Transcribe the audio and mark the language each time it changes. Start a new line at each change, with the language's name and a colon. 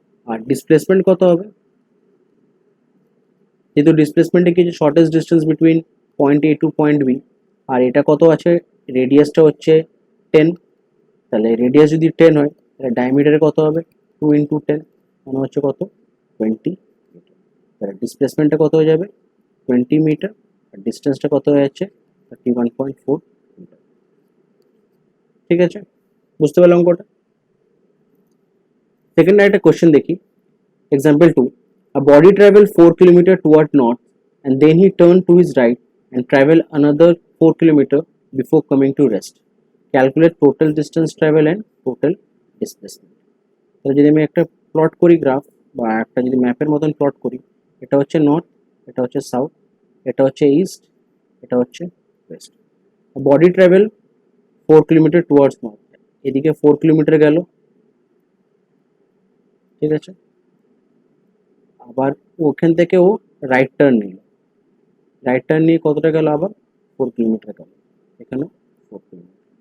Bangla: আর displacement কত হবে, যেহেতু ডিসপ্লেসমেন্টে কিছু শর্টেস্ট ডিস্টেন্স বিটুইন পয়েন্ট এ টু পয়েন্ট বি, আর এটা কত আছে, রেডিয়াসটা হচ্ছে 10, তাহলে রেডিয়াস যদি 10 হয় তাহলে ডায়ামিটারে কত হবে 2 ইন্টু 10 মানে হচ্ছে কত 20 মিটার। তাহলে ডিসপ্লেসমেন্টটা কত হয়ে যাবে 20 মিটার, আর ডিস্টেন্সটা কত হয়ে যাচ্ছে 31.4 মিটার। ঠিক আছে, বুঝতে পারলাম অঙ্কটা। সেকেন্ড একটা কোশ্চেন দেখি,
English: Example 2, a body travel 4 kilometer toward north and then he turned to his right and travel another 4 kilometer before coming to rest. Calculate total distance travel and total displacement.
Bangla: তাহলে যদি আমি একটা plot করি graph, বা একটা যদি ম্যাপের মতন প্লট করি, এটা হচ্ছে নর্থ, এটা হচ্ছে সাউথ, এটা হচ্ছে ইস্ট, এটা হচ্ছে West. Body travel 4 kilometre towards north, এদিকে 4 কিলোমিটার গেল, ঠিক আছে, আবার ওখান থেকে ও রাইট টার্ন নিল, রাইট টার্ন নিয়ে কতটা গেল, আবার 4 কিলোমিটার গেল, এখানে 4 কিলোমিটার।